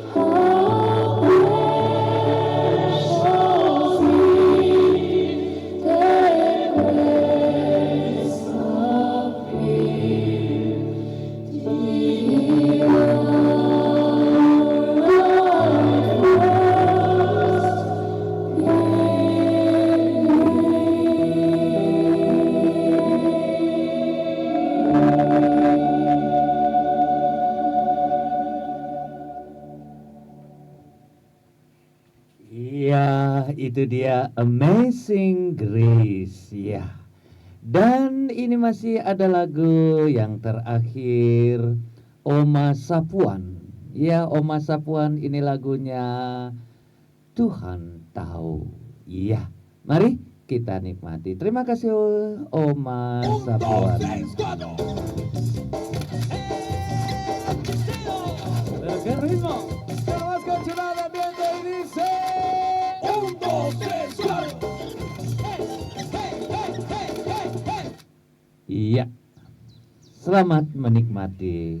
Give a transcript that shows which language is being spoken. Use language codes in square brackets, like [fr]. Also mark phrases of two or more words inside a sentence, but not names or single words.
[en] How precious is that grace appeared. The hour I [id] Iya, itu dia Amazing Grace ya. Dan ini masih ada lagu yang terakhir, Oma Sapuan. Ya, Oma Sapuan, ini lagunya Tuhan Tahu. Iya, mari kita nikmati. Terima kasih Oma Sapuan. [es] ¡Qué ritmo! Pero más continuar el ambiente y dice: 1, 2, 3, 4. [id] Iya, selamat menikmati.